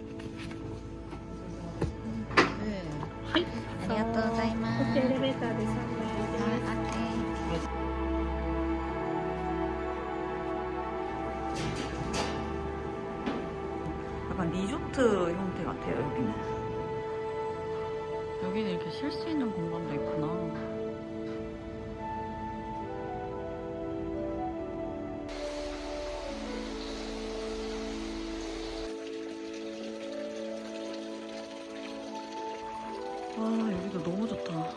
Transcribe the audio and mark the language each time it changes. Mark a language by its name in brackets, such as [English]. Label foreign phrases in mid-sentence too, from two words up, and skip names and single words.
[Korean] 네. [Japanese] ありがとうございます. エレベーターで3階です。 [Korean] 약간 리조트 형태 같아요 여기는. 여기는 이렇게 쉴 수 있는 공간도 있구나. 와 여기도 너무 좋다.